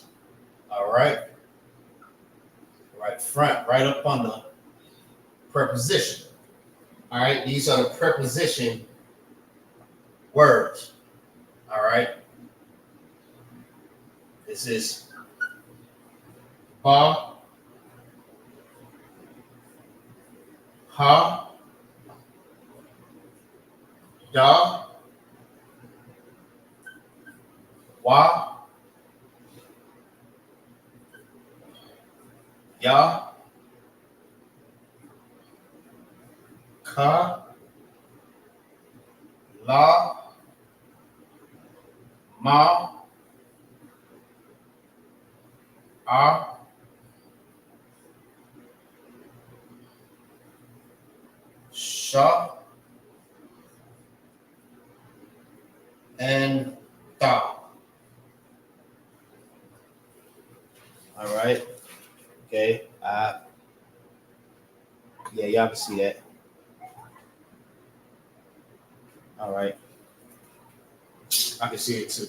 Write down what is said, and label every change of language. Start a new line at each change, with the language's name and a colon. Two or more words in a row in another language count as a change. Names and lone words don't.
English: All right. Right front, right up under preposition. All right. These are the preposition words. All right. This is ba, ha, da, wa, ya, ka, la, ma, a, sha, and da. All right. Okay. Yeah, y'all can see that. All right. I can see it too.